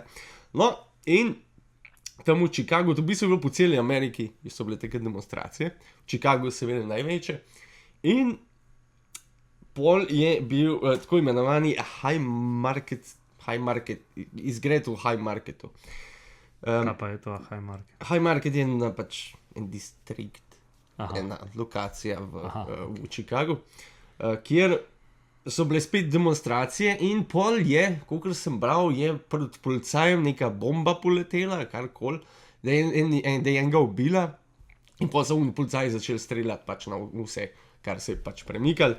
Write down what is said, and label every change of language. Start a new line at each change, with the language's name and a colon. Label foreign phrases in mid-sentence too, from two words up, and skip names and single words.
Slovenian: No, in tam v Chicagu, to v bistvu je bilo po celi Ameriki, so bile take demonstracije, v Chicagu seveda največje, in pol je bil tako imenovani high market, izgred v high marketu. Kaj pa je to high market? High market je pač en distrikt, Aha. ena lokacija v Chicagu, kjer so bile spet demonstracije in pol je, kolikor sem bral, je pred policajem neka bomba poletela, karkoli, da je enega ubila in pol so policaji začeli streljati pač na vse, kar se je pač premikalo.